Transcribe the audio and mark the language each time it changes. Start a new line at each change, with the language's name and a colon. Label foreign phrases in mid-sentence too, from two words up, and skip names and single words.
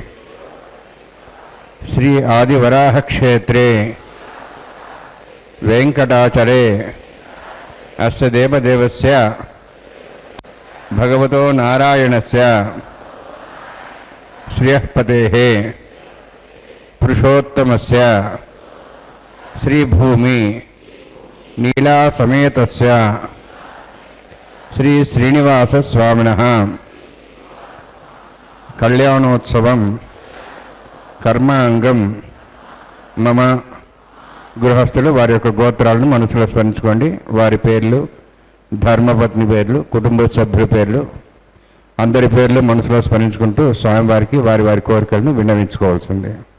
Sanskrit: श्री आदिवराह क्षेत्रे वेंकटाचले अस्य देवदेवस्य भगवतो नारायणस्य श्रियःपतेः पुरुषोत्तमस्य श्रीभूमि नीला समेतस्य श्री श्रीनिवास स्वामिनः कल्याणोत्सवं कर्मांगं मम
Telugu: గృహస్థులు వారి యొక్క గోత్రాలను మనసులో స్మరించుకోండి. వారి పేర్లు, ధర్మపత్ని పేర్లు, కుటుంబ సభ్యుల పేర్లు, అందరి పేర్లు మనసులో స్మరించుకుంటూ స్వామివారికి వారి వారి కోరికలను విన్నవించుకోవాల్సిందే.